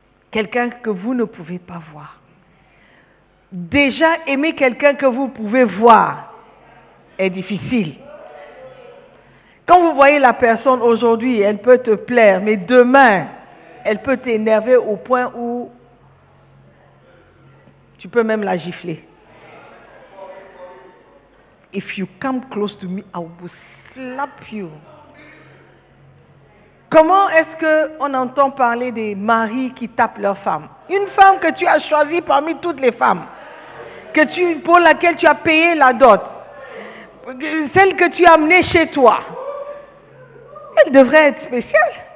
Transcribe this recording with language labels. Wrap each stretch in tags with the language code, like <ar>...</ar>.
<fr>Quelqu'un que vous ne pouvez pas voir. Déjà, aimer quelqu'un que vous pouvez voir est difficile. Quand vous voyez la personne aujourd'hui, elle peut te plaire, mais demain, elle peut t'énerver au point où tu peux même la gifler.</fr> <en>If you come close to me, I will slap you.</en> <fr>Comment est-ce qu'on entend parler des maris qui tapent leurs femmes? Une femme que tu as choisie parmi toutes les femmes, pour laquelle tu as payé la dot, celle que tu as amenée chez toi, elle devrait être spéciale.</fr>